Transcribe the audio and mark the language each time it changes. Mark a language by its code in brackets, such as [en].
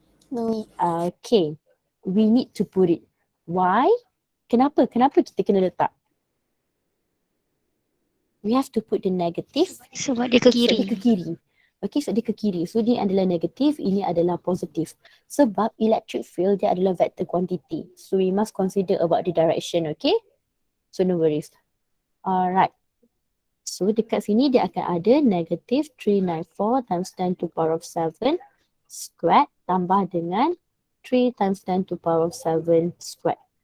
[en] No need. Okay, we need to put it. Why? [ms] Kenapa kita kena letak? [en] We have to put the negative [ms] Sebab dia ke sebab dia kiri. ke kiri. Okay, sebab dia ke kiri. So dia adalah negatif, ini adalah positif. Sebab electric field dia adalah vector quantity. [en] So we must consider about the direction, okay? So no worries. Alright. So [ms] dekat sini dia akan ada [en] negative 394 times 10 to the power of 7 squared [ms] tambah dengan [en] 3 times 10 to the power of 7 squared.